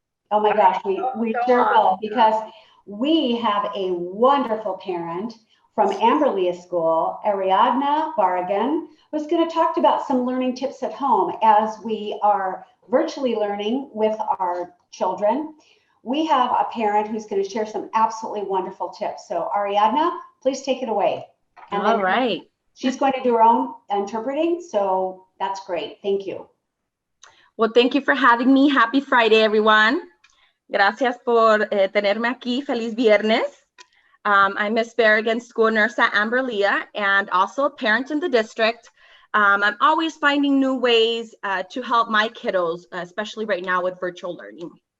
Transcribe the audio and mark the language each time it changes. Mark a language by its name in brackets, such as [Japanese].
[English] Oh my gosh, we sure will, because we have a wonderful parent from Amberlea School, Ariadna Barragan, who's going to talk about some learning tips at home as we are virtually learning with our children. We have a parent who's going to share some absolutely wonderful tips. So Ariadna, please take it away. And all right. She's going to do her own interpreting, so that's great. Thank you. Well, thank you for having me. Happy Friday, everyone. [Spanish] Gracias por tenerme aquí. Feliz viernes. [English] I'm Miss Barragan, school nurse at Amberlea, and also a parent in the district. I'm always finding new ways to help my kiddos, especially right now with virtual learning.